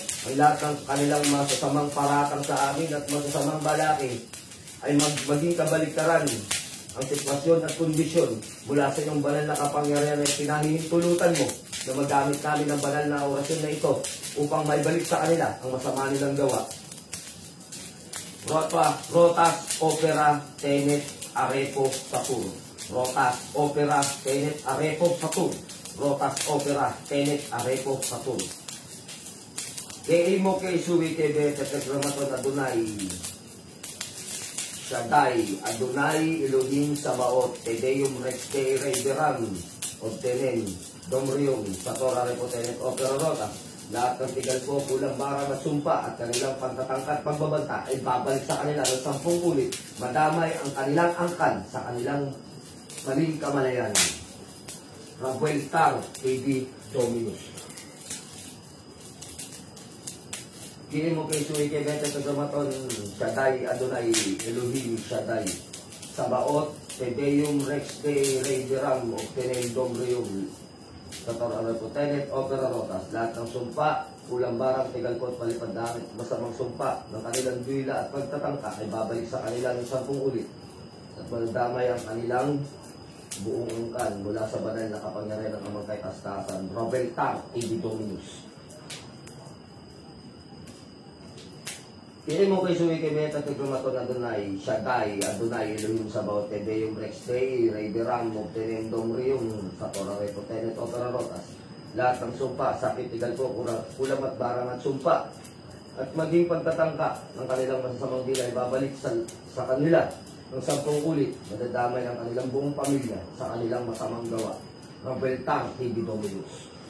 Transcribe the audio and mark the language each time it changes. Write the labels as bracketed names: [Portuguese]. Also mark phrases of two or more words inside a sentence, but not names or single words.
[Filipino] Ang lahat ng kanilang masasamang paratang sa amin at masasamang balaki ay maging kabaliktaran ang sitwasyon at kondisyon mula sa iyong banal na kapangyarihan ay pinahihintulutan mo na magamit namin ang banal na orasyon na ito upang maibalik sa kanila ang masama nilang gawa. [Latin] Rotas, opera, tenet, arepo, satur. Rotas, opera, tenet, arepo, satur. Rotas, opera, tenet, arepo, satur. Kay mo kay Suwi kay Beta Tekramaton Adonai. Shaddai, Adonai, Elohim, Sabaoth, Tedeum, Rex, Teire, Beran, Obtenen, Domrium, Satora, Repotenet, Operarota, [Filipino] lahat ng tigal po, kulang barang at sumpa at kanilang pagtatangkat pagbabanta ay babalik sa kanila ng 10 ulit, madamay ang kanilang angkan sa kanilang maling kamalayan. Rabuel Tar, A.D. Dominus. Kini mo kay Suwi kay Beta Tekramaton, Shaddai, Adonai, Elohim, Shaddai, Sabaoth, Tedeum, Rex, Teire, Beran, Obtenen, Domrium, Satora, Repotenet, Operarotas, lahat ng sumpa, kulang barang, tigalkot, palipad damit, masamang sumpa ng kanilang duwila at pagtatangka ay babalik sa kanila ng 10 ulit at madamay ang kanilang buong angkan mula sa banal na kapangyarihan ng amang kay kastasan. Robel Tar, A.D. Dominus. Kini mo kay Suwi kay Beta Tekramaton Adonai, Shaddai, Adonai, Elohim, Sabaoth, Tedeum, Rex, Teire, Beran, Obtenen, Domrium, Satora, Repotenet, Operarotas, lahat ng sumpa, sakit, tigal po, kulam at barang at sumpa, at maging pagtatangka ng kanilang masasamang dila ay babalik sa kanila ng 10 ulit, madadamay ng kanilang buong pamilya sa kanilang masamang gawa. Robel Tar, A.D. Dominus.